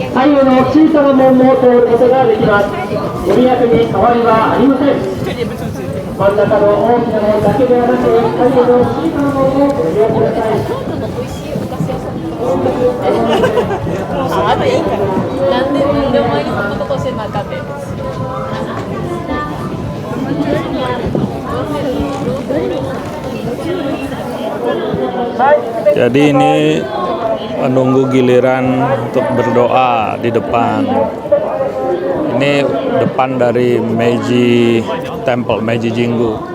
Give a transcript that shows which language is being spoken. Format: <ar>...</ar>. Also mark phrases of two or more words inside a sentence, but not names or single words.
<ja>左右の小さな門も通ることができます。ご利益に変わりはありません。真ん中の大きな門だけではなく、左右の小さな門もご利用ください。あいいから。なんでお前にそんなことしてなあかんねん。</ja> <id>Jadi ini menunggu giliran untuk berdoa di depan. Ini depan dari Meiji Temple, Meiji Jingu.</id>